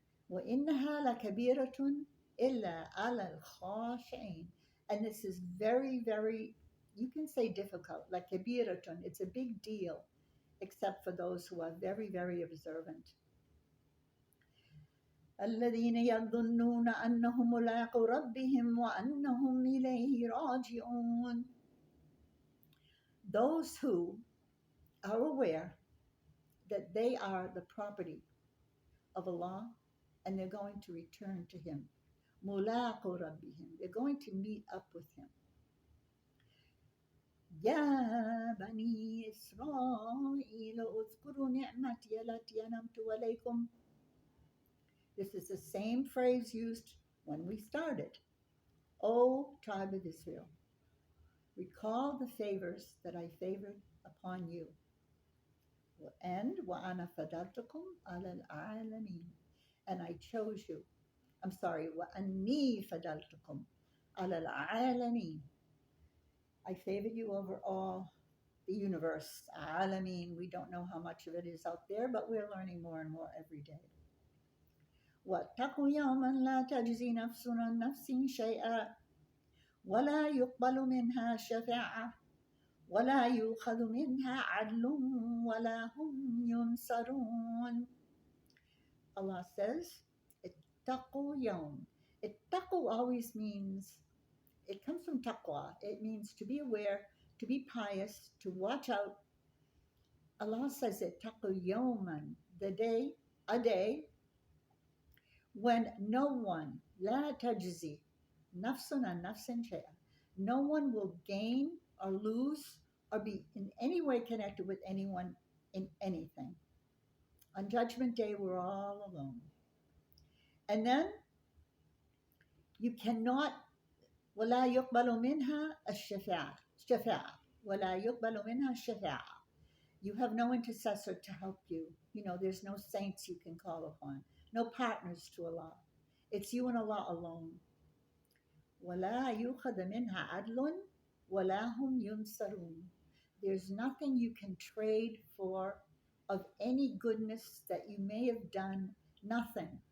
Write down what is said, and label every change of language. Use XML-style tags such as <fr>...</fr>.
<ar>وَإِنَّهَا لَكَبِيرَةٌ إِلَّا عَلَى الْخَاشِعِينَ.</ar> <en>And this is very, very, you can say difficult, like kabiratun, it's a big deal, except for those who are very, very observant.</en> <ar>الذين يظنون أنهم ملاقو ربهم وأنهم إليه راجعون.</ar> <en>Those who are aware that they are the property of Allah and they're going to return to Him.</en> <ar>ملاقو ربهم,</ar> <en>they're going to meet up with Him.</en> <ar>يا بني إسرائيل اذكروا نعمتي التي أنعمت عليكم.</ar> <en>This is the same phrase used when we started. O tribe of Israel, recall the favors that I favored upon you. And</en> <ar>وَأَنَا فَضَلْتُكُمْ عَلَى الْعَالَمِينَ.</ar> <en>And I chose you. I'm sorry,</en> <ar>وَأَنِّي فَضَلْتُكُمْ عَلَى الْعَالَمِينَ.</ar> <en>I favored you over all the universe. Alameen, we don't know how much of it is out there, but we're learning more and more every day.</en> <ar>وَاتَّقُوا يَوْمًا لَا تَجْزِي نَفْسٌ عَنْ نَفْسٍ شَيْئًا وَلَا يُقْبَلُ مِنْهَا شَفَاعَةٌ وَلَا يُؤْخَذُ مِنْهَا عَدْلٌ وَلَا هُمْ يُنْصَرُونَ.</ar> <en>Allah says,</en> <ar>اتَّقُوا يَوْمًا.</ar> <en>Ittaqu always means, it comes from taqwa. It means to be aware, to be pious, to watch out. Allah says ittaqu yawman, the day, a day, when no one,</en> <ar>la tajzi, nafsun an nafsin shay'a,</ar> <en>no one will gain or lose or be in any way connected with anyone in anything. On Judgment Day, we're all alone. And then you cannot,</en> <ar>وَلَا يُقْبَلُ مِنْهَا الشَّفَاعَةُ وَلَا يُقْبَلُ مِنْهَا الشَّفَاعَةُ.</ar> <en>You have no intercessor to help you. There's no saints you can call upon, no partners to Allah. It's you and Allah alone.</en> <ar>وَلَا يُؤْخَذَ مِنْهَا عَدْلٌ وَلَا هُمْ يُنصَرُونَ.</ar> <en>There's nothing you can trade for of any goodness that you may have done, nothing.</en>